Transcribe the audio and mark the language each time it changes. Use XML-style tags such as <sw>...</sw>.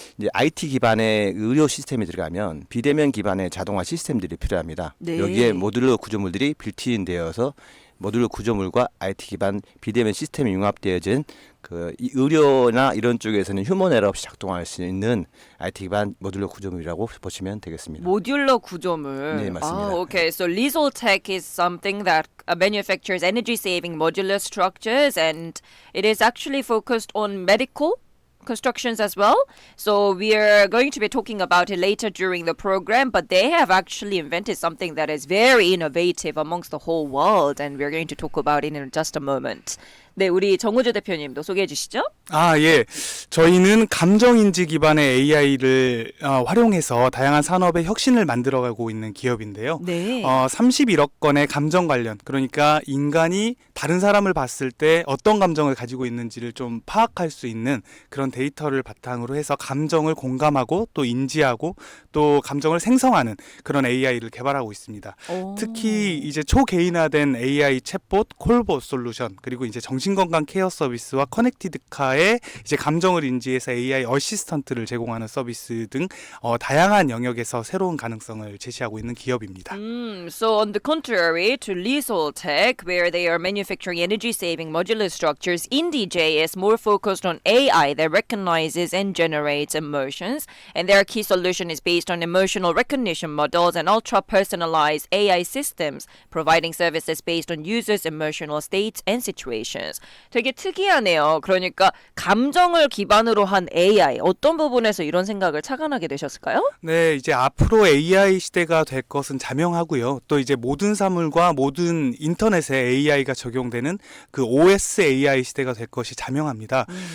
<ko>이제 IT 기반의 의료 시스템이 들어가면 비대면 기반의 자동화 시스템들이 필요합니다. 네. 여기에 모듈러 구조물들이 빌트인 되어서 모듈러 구조물과 IT 기반 비대면 시스템이 융합되어진 이 의료나 이런 쪽에서는 휴먼 에러 없이 작동할 수 있는 IT 기반 모듈러 구조물이라고 보시면 되겠습니다. 모듈러 구조물. 네, 맞습니다.</ko> <en>Okay. So Lisoltech is something that manufactures energy-saving modular structures, and it is actually focused on medical constructions as well. So we are going to be talking about it later during the program, but they have actually invented something that is very innovative amongst the whole world, and we're going to talk about it in just a moment.</en> <ko>네, 우리 정우주 대표님도 소개해 주시죠. 예. 저희는 감정인지 기반의 AI를 활용해서 다양한 산업의 혁신을 만들어가고 있는 기업인데요. 네. 31억 건의 감정 관련, 그러니까 인간이 다른 사람을 봤을 때 어떤 감정을 가지고 있는지를 좀 파악할 수 있는 그런 데이터를 바탕으로 해서 감정을 공감하고 또 인지하고 또 감정을 생성하는 그런 AI를 개발하고 있습니다. 특히 이제 초개인화된 AI 챗봇, 콜봇 솔루션, 그리고 이제 정신건강 케어 서비스와 커넥티드카의 이제 감정을 인지해서 AI 어시스턴트를 제공하는 서비스 등 다양한 영역에서 새로운 가능성을 제시하고 있는 기업입니다. So on the contrary to Lisoltech, where they are manufacturing energy-saving modular structures, IndyJ is more focused on AI that recognizes and generates emotions, and their key solution is based on emotional recognition models and ultra-personalized AI systems, providing services based on users' emotional states and situations. 되게 특이하네요. 그러니까 감정을 기반으로 한 AI 어떤 부분에서 이런 생각을 착안하게 되셨을까요? 네, 이제 앞으로 AI 시대가 될 것은 자명하고요. 또 이제 모든 사물과 모든 인터넷에 AI가 적용되는 그 OS AI 시대가 될 것이 자명합니다.</ko>